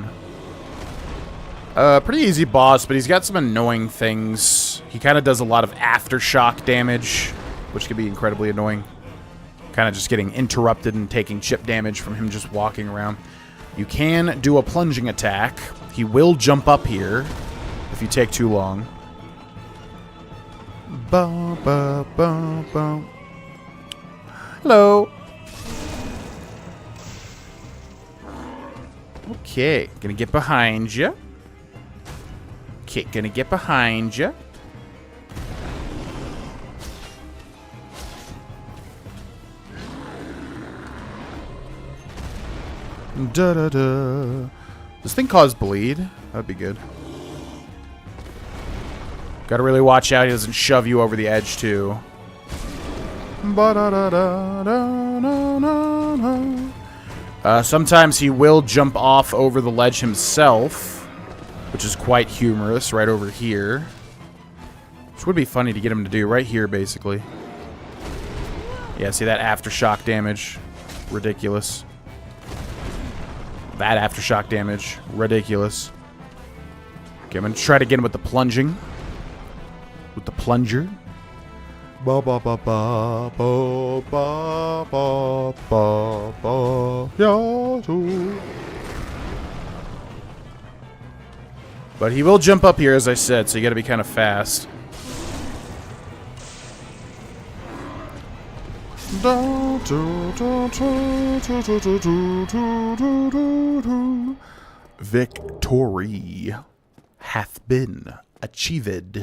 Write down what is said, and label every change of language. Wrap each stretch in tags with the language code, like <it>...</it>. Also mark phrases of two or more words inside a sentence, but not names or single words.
<en>Pretty easy boss, but he's got some annoying things. He kind of does a lot of aftershock damage, which can be incredibly annoying. Kind of just getting interrupted and taking chip damage from him just walking around. You can do a plunging attack. He will jump up here if you take too long. Ba, ba, ba, ba. Hello. Okay, gonna get behind you. Okay, gonna get behind you. Da da da. This thing cause bleed? That'd be good. Gotta really watch out he doesn't shove you over the edge too. Ba da da da da da da. Sometimes he will jump off over the ledge himself, which is quite humorous, right over here. Which would be funny to get him to do right here, basically. Yeah, see that aftershock damage? Ridiculous. That aftershock damage. Ridiculous. Okay, I'm going to try to get him with the plunging. With the plunger. Ba ba ba ba ba ba ba ba ba ya. But he will jump up here, as I said, so you got to be kind of fast. Victory hath been achieved.</en>